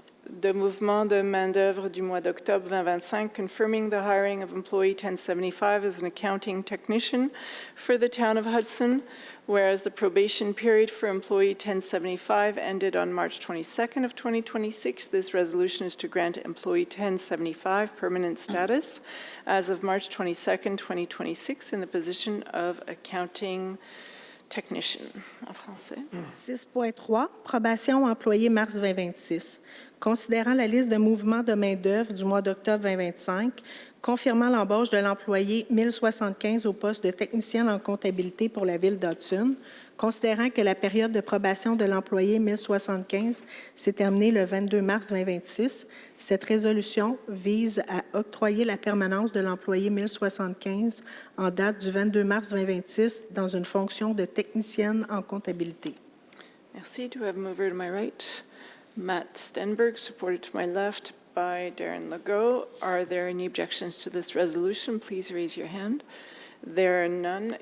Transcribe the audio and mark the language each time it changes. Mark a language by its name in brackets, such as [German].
[French] de mouvement de main-d'œuvre du mois d'octobre 2025, [English] confirming the hiring of employee 1075 as an accounting technician for the town of Hudson, whereas the probation period for employee 1075 ended on March 22nd of 2026. This resolution is to grant employee 1075 permanent status as of March 22nd, 2026 in the position of accounting technician. [French] En français. 6.3, probation employé mars 2026. Considérant la liste de mouvements de main-d'œuvre du mois d'octobre 2025, confirmant l'embauche de l'employé 1075 au poste de technicienne en comptabilité pour la Ville d'Hudson, considérant que la période de probation de l'employé 1075 s'est terminée le 22 mars 2026, cette résolution vise à octroyer la permanence de l'employé 1075 en date du 22 mars 2026 dans une fonction de technicienne en comptabilité. Merci. [English] Do I have a mover to my right? Matt Stenberg, supported to my left by Darren Legault. Are there any objections to this resolution? Please raise your hand. There are none.